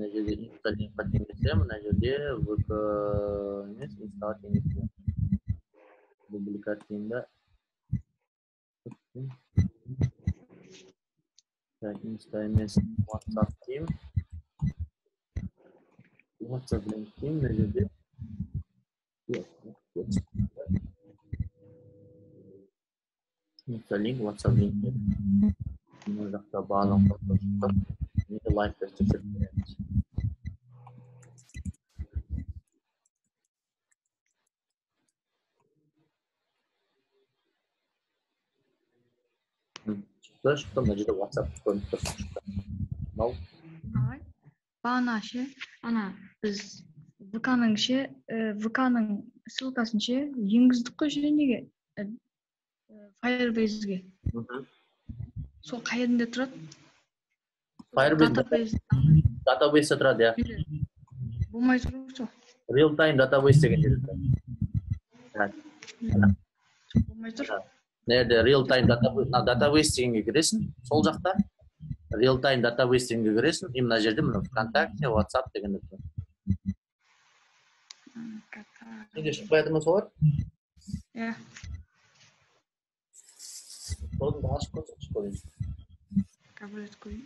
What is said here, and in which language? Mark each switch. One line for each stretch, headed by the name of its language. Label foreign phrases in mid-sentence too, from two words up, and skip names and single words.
Kazakh: Mына жерде инста линкқа теңесе, мына жерде vk емес, инстаға теңесе. Дубликат деймін да. Insta емес, WhatsApp деймін.
English: WhatsApp link
Kazakh: деймін, мына жерде.
English: Insta link, WhatsApp link деді.
Kazakh: Мына жақта барлық фотосы. Енді лайктар тексеріп көреміз. Шықты, мына жерде WhatsApp көрініп тұр. Мынау Бағана ше, ана біз VK-ның ссылкасын ше енгіздік қой неге? Firebase-ге. Сол қайерінде тұрады? Database тұрады, я. Болмай тұр сол.
English: Real time database
Kazakh: деген жерде тұрады. Болмай тұр. Nerede
English: real time database
Kazakh: дегенге кіресің, сол жақта
English: real time database
Kazakh: дегенге кіресің, и мына жерде мына ВКонтакте, WhatsApp дегенде тұрады. Неге шықпай жатыр ма солар? Иә. Соны ашып көрсеңші көрейін. Кабілет қойын.